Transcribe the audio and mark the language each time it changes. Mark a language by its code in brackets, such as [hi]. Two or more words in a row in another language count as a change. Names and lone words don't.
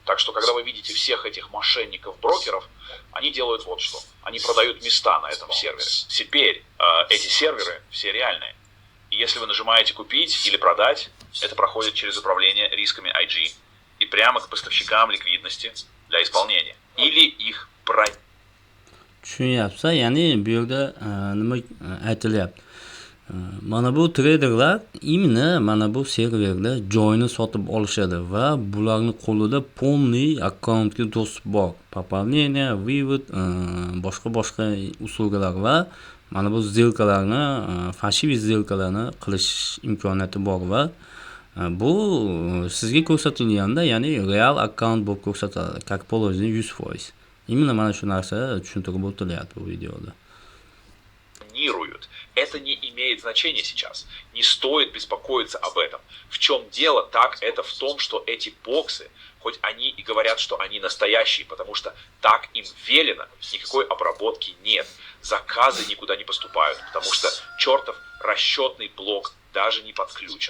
[ru] Так что, когда вы видите всех этих мошенников-брокеров, они делают вот что. Они продают места на этом сервере. Теперь эти серверы все реальные. И если вы нажимаете «Купить» или «Продать», это проходит через управление рисками IG и прямо к поставщикам ликвидности для исполнения. Или их брать. [uz] Tushunyapsiz, ya'ni bu yerda nima aytilyapti? Mana bu traderlar именно mana bu serverda joyni sotib olishadi va bularning qo'lida полный akkauntga dostуп bor. [ru] Пополнение, вывод, [uz] boshqa uslugalar va mana bu сделкаларni, [ru] фальшивый сделкаларni [uz] qilish imkoniyati bor va bu sizga ko'rsatilganda, ya'ni real akkaunt bo'lib ko'rsatiladi. [ru] Как положено [uz] 100%. Именно mana shu narsa tushuntirib o'tilyapti bu videoda. [ru] Это не имеет значения сейчас. Не стоит беспокоиться об этом. В чем дело? Так это в том, что эти боксы, хоть они и говорят, что они настоящие, потому что так им велено, никакой обработки нет. Заказы никуда не поступают, потому что чертов расчетный блок даже не подключен.